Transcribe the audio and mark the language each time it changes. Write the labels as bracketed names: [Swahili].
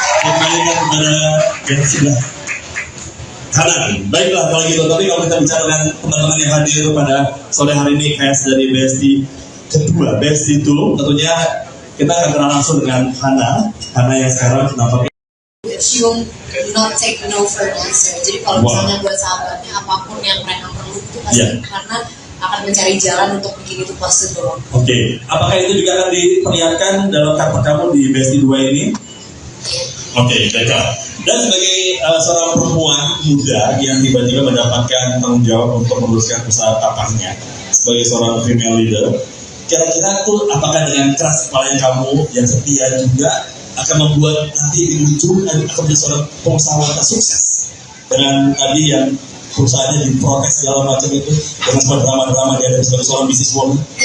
[Indonesian] Kembalikan kepada yang sebelah kanan. Baiklah kalau gitu, tapi kalau kita bicara dengan teman-teman yang hadir pada sore hari ini, cast dari Besti kedua, Besti 2, tentunya kita akan kenal langsung dengan Hana yang sekarang nampaknya [English] she will not take no for an answer. [Indonesian] Jadi kalau misalnya buat sahabatnya apapun yang mereka perlu itu pasti karena akan mencari jalan untuk bikin itu possible. Oke. Apakah itu juga akan diperlihatkan dalam karakter kamu di Besti 2 ini? Oke, baiklah. Dan sebagai seorang perempuan muda yang tiba-tiba mendapatkan tanggung jawab untuk meneruskan usaha tapahnya sebagai seorang female leader, kira-kira tuh apakah dengan keras kepala kamu yang setia juga akan membuat nanti di ujung akan menjadi seorang pengusaha wanita sukses dengan tadi yang perusahaannya diprotes segala macam itu dengan sebuah drama-drama dia ada sebagai seorang bisnis woman?